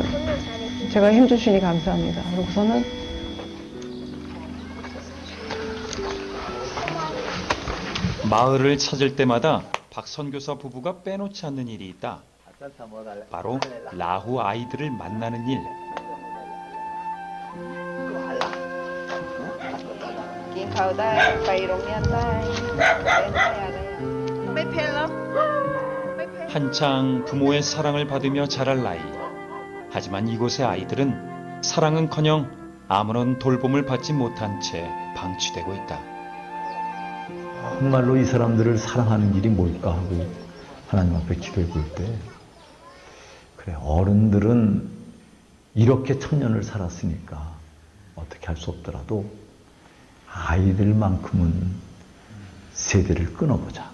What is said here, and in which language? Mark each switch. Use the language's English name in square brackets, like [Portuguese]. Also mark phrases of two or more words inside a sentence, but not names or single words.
[Korean] 제가 힘주시니 감사합니다. 그러고서는 마을을 찾을 때마다 박 선교사 부부가 빼놓지 않는 일이 있다. 바로 라후 아이들을 만나는 일. [Thai] กินข้าวได้ไปโรงเรียนได้เล่นได้อะไรไม่เผ็ดหรอไม่เผ็ด [Korean] 한창 부모의 사랑을 받으며 자랄 나이. 하지만 이곳의 아이들은 사랑은커녕 아무런 돌봄을 받지 못한 채 방치되고 있다. 정말로 이 사람들을 사랑하는 일이 뭘까 하고 하나님 앞에 기도해 볼 때, 그래, 어른들은 이렇게 천년을 살았으니까 어떻게 할 수 없더라도 아이들만큼은 세대를 끊어보자.